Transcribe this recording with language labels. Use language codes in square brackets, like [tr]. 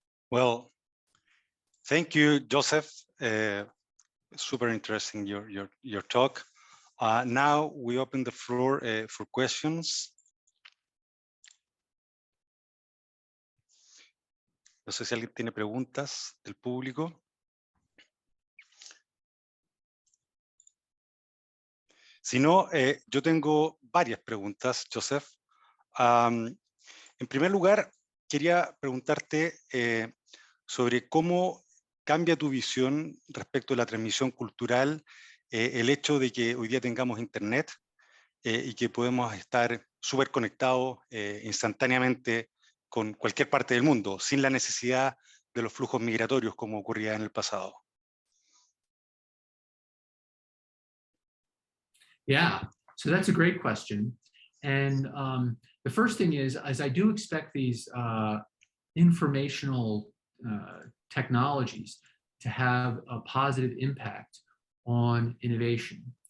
[en] Well, thank you, Joseph. Super interesting your talk. Now we open the floor for questions. [es] No sé si alguien tiene preguntas del público. sino yo tengo varias preguntas, Joseph. En primer lugar, quería preguntarte sobre cómo cambia tu visión respecto a la transmisión cultural, el hecho de que hoy día tengamos Internet y que podemos estar súper conectados instantáneamente con cualquier parte del mundo, sin la necesidad de los flujos migratorios como ocurría en el pasado. [en] Yeah, so that's a great question. And the first thing is I do expect these informational technologies to have a positive impact on innovation.